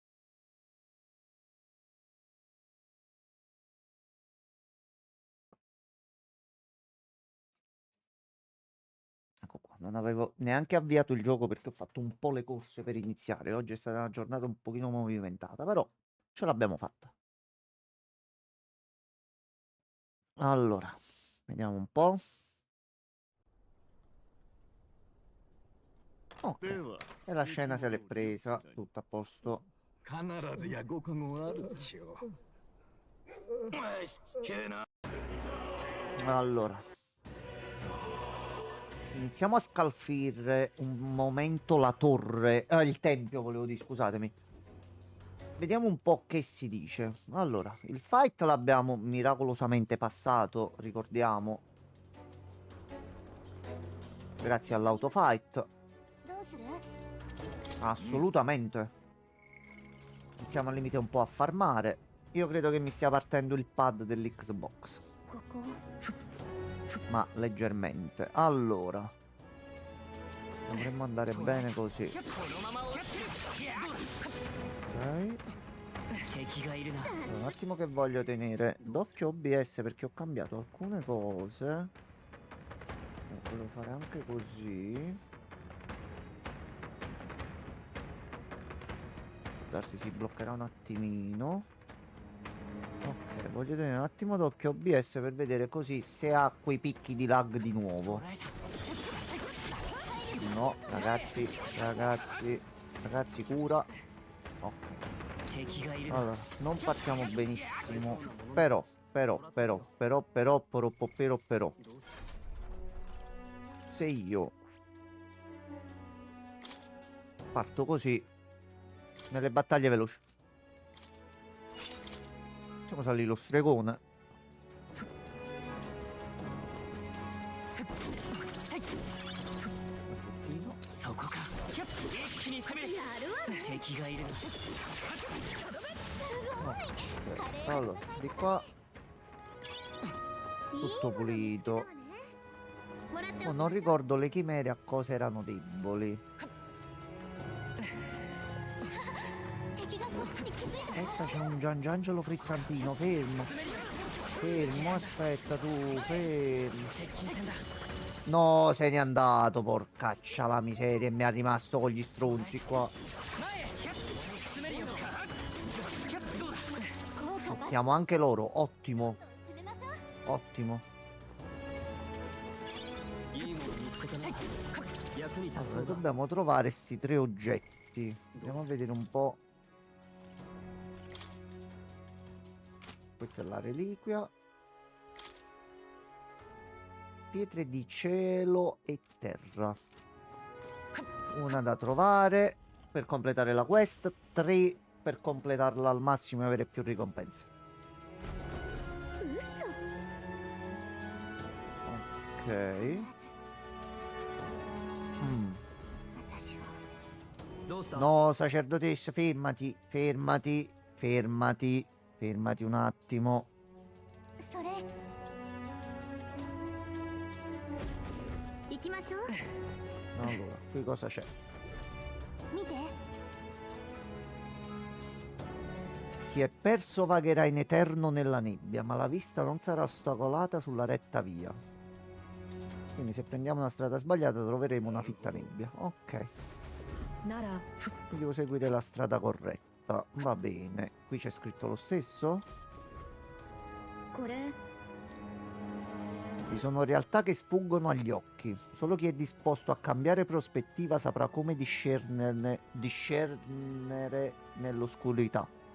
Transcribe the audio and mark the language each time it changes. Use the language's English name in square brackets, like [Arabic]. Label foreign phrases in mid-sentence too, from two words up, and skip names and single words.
[Italian] Ecco qua, non avevo neanche avviato il gioco perché ho fatto un po' le corse per iniziare. Oggi è stata una giornata un pochino movimentata, però ce l'abbiamo fatta. Allora, vediamo un po'. Ok, [Japanese] では [Italian] e la [Japanese] いつ [Italian] scena [Japanese] も [Italian] se [Japanese] 通 [Italian] l'è [Japanese] りの [Italian] presa, [Japanese] 使い [Italian] tutto a posto. [Japanese] 必ずやご加護あるでしょう。しつけえな。 [Italian] Allora, iniziamo a scalfire un momento la torre, il tempio, volevo dire, scusatemi. Vediamo un po' che si dice. Allora, il fight l'abbiamo miracolosamente passato, ricordiamo, grazie all'autofight. [Japanese] どうする？ [Italian] Assolutamente. Iniziamo al limite un po' a farmare. Io credo che mi stia partendo il pad dell'Xbox, [Japanese] ここ。 [Italian] ma leggermente. Allora, dovremmo andare bene così. [Japanese] このまま終わってる。 [Italian] Ok. [Japanese] 敵がいるな。 [Italian] Allora, un attimo che voglio tenere d'occhio OBS perché ho cambiato alcune cose. Volevo fare anche così. Darsi si bloccherà un attimino. Ok, voglio tenere un attimo d'occhio OBS per vedere così se ha quei picchi di lag di nuovo. No, ragazzi, ragazzi, cura. Ok. [Japanese] 敵がいるな。 [Italian] Allora, non partiamo benissimo. Però. Se io parto così nelle battaglie veloci. Facciamo salire lo stregone. Giochino. [Japanese] そこか。一気に攻める。やるわね。敵がいるな。 [Italian] Ok, allora, di qua [Japanese] いい [Italian] tutto [Japanese] もの見つけた [Italian] pulito. [Japanese] わね。もらってお [Italian] Oh, [Japanese] き [Italian] non [Japanese] ましょう。 [Italian] ricordo le chimere a cosa erano deboli. [Japanese] 敵がこっちに気づいた。 [Italian] Aspetta, c'è un Giangiangelo frizzantino. Fermo. Fermo, aspetta tu, fermo. [Japanese] 接近戦だ。 [Italian] No, se n'è andato, porcaccia la miseria. E mi è rimasto con gli stronzi qua. [Japanese] 前へ。詰めるよ。どうだ。効果が [Italian] Sciocchiamo anche loro. Ottimo, [Japanese] 攻めましょう。 [Italian] ottimo. [Japanese] いいもの見つけたな。役に立ち [Italian] Allora, [Japanese] そうだ。 [Italian] dobbiamo trovare questi 3 oggetti. Andiamo a vedere un po'. Questa è la reliquia. Pietre di cielo e terra. Una da trovare per completare la quest. 3 per completarla al massimo e avere più ricompense. [Japanese] 嘘。 [Italian] Ok. Mm. [Japanese] 私は。どうした。 [Italian] No, sacerdotessa, fermati, fermati, fermati, fermati un attimo. [Japanese] それ。行きましょう。 [Italian] Allora, qui cosa c'è? [Japanese] 見て。 [Italian] Chi è perso vagherà in eterno nella nebbia, ma la vista non sarà ostacolata sulla retta via. Quindi se prendiamo una strada sbagliata troveremo una fitta nebbia. Ok, [Japanese] なら [Italian] devo seguire la strada corretta. Va bene, qui c'è scritto lo stesso. [Japanese] これ。 [Italian] Vi sono realtà che sfuggono agli occhi. Solo chi è disposto a cambiare prospettiva saprà come discernere nell'oscurità.